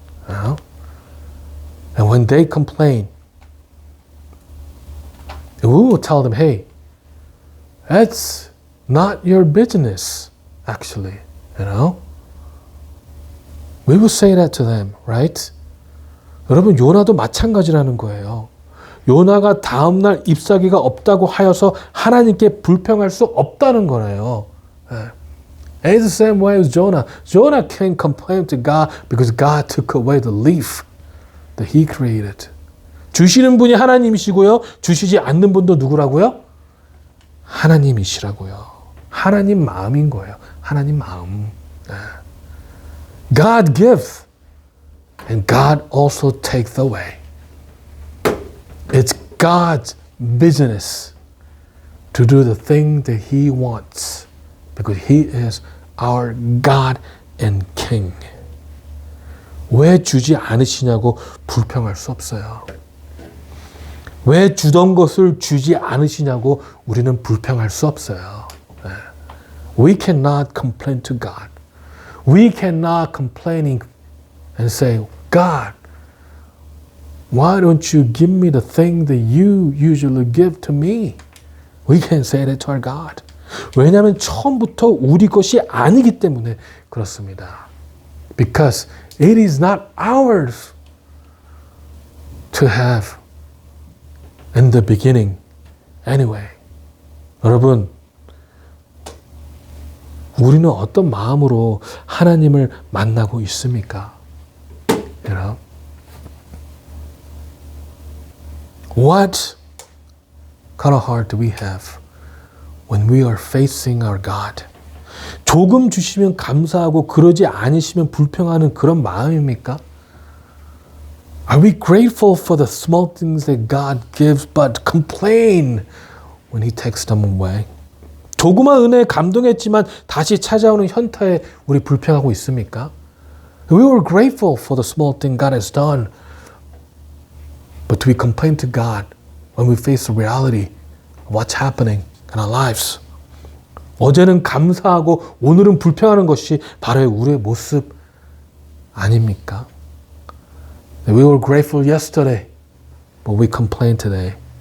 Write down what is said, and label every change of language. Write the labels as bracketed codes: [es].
[en] And when they complain, we will tell them, hey, that's not your business, actually, you know? We will say that to them, right? [ko] 여러분, 요나도 마찬가지라는 거예요. 요나가 다음날 잎사귀가 없다고 하여서 하나님께 불평할 수 없다는 거예요. [en] It's the same way as Jonah. Jonah can't complain to God because God took away the leaf that he created. [ko] 주시는 분이 하나님이시고요. 주시지 않는 분도 누구라고요? 하나님이시라고요. 하나님 마음인 거예요. 하나님 마음. [en] God gives and God also takes away. It's God's business to do the thing that He wants because He is our God and King. [ko] 왜 주지 않으시냐고 불평할 수 없어요. 왜 주던 것을 주지 않으시냐고 우리는 불평할 수 없어요. [en] We cannot complain to God. We cannot complain and say, God, why don't you give me the thing that you usually give to me? We can't say that to our God. [ko] 왜냐하면 처음부터 우리 것이 아니기 때문에 그렇습니다. [en] Because it is not ours to have in the beginning anyway. [ko] 여러분, 우리는 어떤 마음으로 하나님을 만나고 있습니까? [en] You know? What kind of heart do we have when we are facing our God? [ko] 조금 주시면 감사하고 그러지 않으시면 불평하는 그런 마음입니까? [en] Are we grateful for the small things that God gives but complain when He takes them away? [ko] 조그만 은혜에 감동했지만 다시 찾아오는 현타에 우리 불평하고 있습니까? [en] We were grateful for the small thing God has done, but do we complain to God when we face the reality of what's happening in our lives? [ko] 어제는 감사하고 오늘은 불평하는 것이 바로 우리의 모습 아닙니까? [en] We were grateful yesterday, but we complain today.